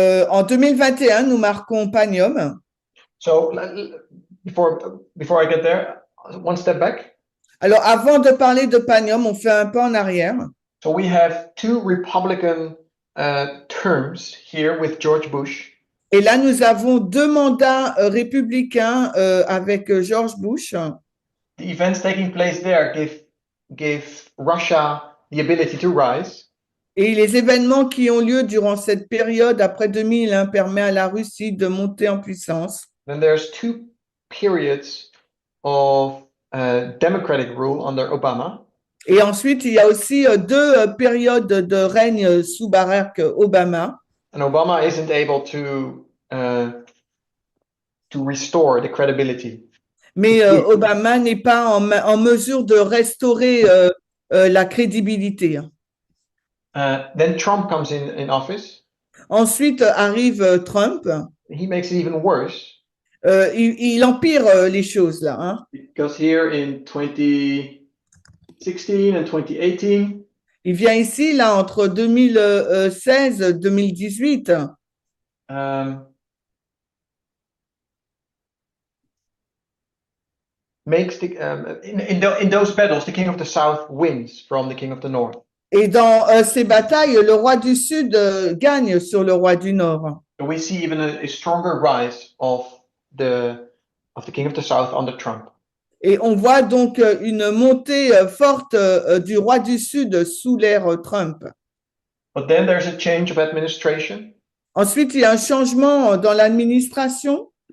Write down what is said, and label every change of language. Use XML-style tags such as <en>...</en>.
<fr>En 2021, nous marquons Panium.</fr> <en>So before I get there, one step back.</en> <fr>Alors, avant de parler de Panium, on fait un pas en arrière.</fr> <en>So we have two Republican terms here with George Bush.</en> <fr>Et là, nous avons deux mandats républicains avec George Bush.</fr> <en>The events taking place there give Russia the ability to rise.</en> <fr>Et les événements qui ont lieu durant cette période après 2001 permettent à la Russie de monter en puissance.</fr> <en>Then there's two periods of democratic rule under Obama.</en> <fr>Et ensuite, il y a aussi deux périodes de règne sous Barack Obama.</fr> <en>And Obama isn't able to restore the credibility.</en> <fr>Mais Obama n'est pas en mesure de restaurer la crédibilité.</fr> <en>Then Trump comes in office.</en> <fr>Ensuite arrive Trump.</fr> <en>He makes it even worse.</en> <fr>Il empire les choses là. Hein?</fr> <en>Because here in 2016 and 2018.</en> <fr>Il vient ici là entre 2016 et 2018.</fr> <en>Makes in those battles, the king of the south wins from the king of the north.</en> <fr>Et dans ces batailles, le roi du Sud gagne sur le roi du Nord.</fr> <en>So we see even a stronger rise of the king of the south under Trump.</en> <fr>Et on voit donc une montée forte du roi du Sud sous l'ère Trump.</fr> <en>But then there's a change of administration.</en> <fr>Ensuite, il y a un changement dans l'administration.</fr>